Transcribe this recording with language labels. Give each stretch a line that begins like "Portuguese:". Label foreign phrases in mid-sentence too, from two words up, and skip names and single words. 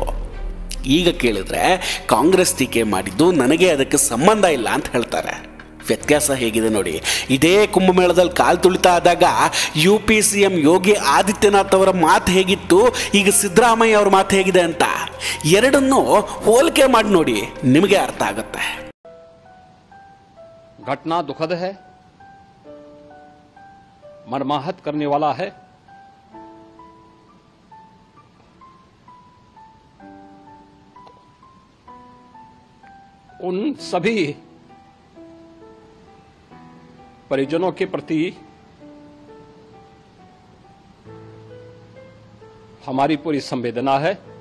Kannada: ಈಗ ಕೇಳಿದ್ರೆ ಕಾಂಗ್ರೆಸ್ ಟೀಕೆ ಮಾಡಿದ್ದು ನನಗೆ ಅದಕ್ಕೆ ಸಂಬಂಧ ಇಲ್ಲ ಅಂತ ಹೇಳ್ತಾರೆ. ವ್ಯತ್ಯಾಸ ಹೇಗಿದೆ ನೋಡಿ. ಇದೇ ಕುಂಭಮೇಳದಲ್ಲಿ ಕಾಲು ತುಳಿತಾ ಆದಾಗ UP CM ಯೋಗಿ ಆದಿತ್ಯನಾಥ್ ಅವರ ಮಾತು ಹೇಗಿತ್ತು, ಈಗ ಸಿದ್ದರಾಮಯ್ಯ ಅವರ ಮಾತು ಹೇಗಿದೆ ಅಂತ ಎರಡನ್ನೂ ಹೋಲಿಕೆ ಮಾಡಿ ನೋಡಿ, ನಿಮಗೆ ಅರ್ಥ ಆಗುತ್ತೆ.
Hindi: घटना दुखद है, मर्माहत करने वाला है. उन सभी परिजनों के प्रति हमारी पूरी संवेदना है.